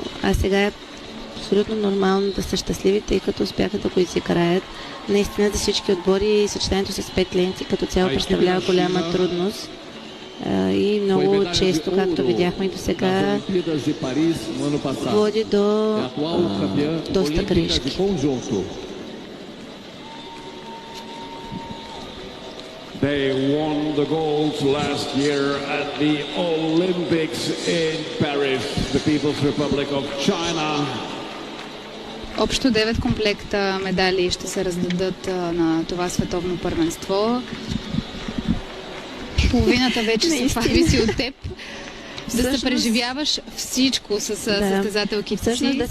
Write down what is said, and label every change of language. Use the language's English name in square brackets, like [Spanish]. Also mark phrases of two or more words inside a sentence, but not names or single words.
[Bulgarian] А сега е абсолютно нормално да са щастливи, тъй като успяха да го изиграят. Наистина за всички отбори съчетанието с 5 ленти като цяло представлява голяма трудност. И много често, както видяхме и до сега, води до доста грешки. [English] They won the gold last year at the Olympics in Paris, the People's Republic of China. [Bulgarian] Общо 9 комплекта медали ще се раздадат на това световно първенство. Половината вече Наистина. зависи от теб. Да се Всъщност- преживяваш всичко с състезателките Всъщност си.